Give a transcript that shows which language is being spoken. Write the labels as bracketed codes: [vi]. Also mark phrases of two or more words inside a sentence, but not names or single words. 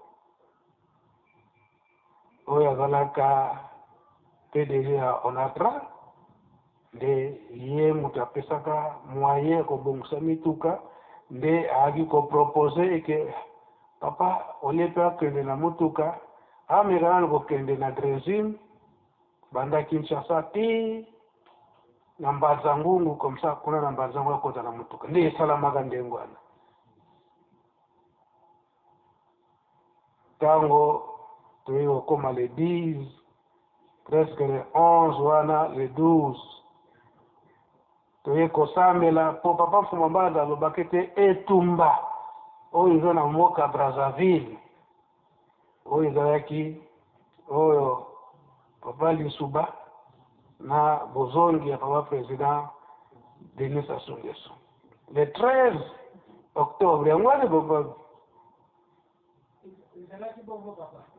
[ln] oyo azalaka PDG ya ONATRA nde ye moto apesaka moyen kobongisa mituka nde ayaki kopropose eke papa olie mpe akende na motuka amekana na kokende na Dresine banda Kinshasa ti namba zangu [fr] comme ça [ln] kuna namba zangu kota na mutuka ndi salama kandengwana tango tuyo koma [fr] le 10 presque le 11 [ln] wana le 12 tuye kosambela po papa Mfumambanda lobakete etumba oyo eza na mboka Brazzaville oyo ezalaki oyo papa Lisuba na bozongi ya papa président Denis Sassou Nguesso [fr] le 13 octobre [ln] yango wana papa ezalaki bongo papa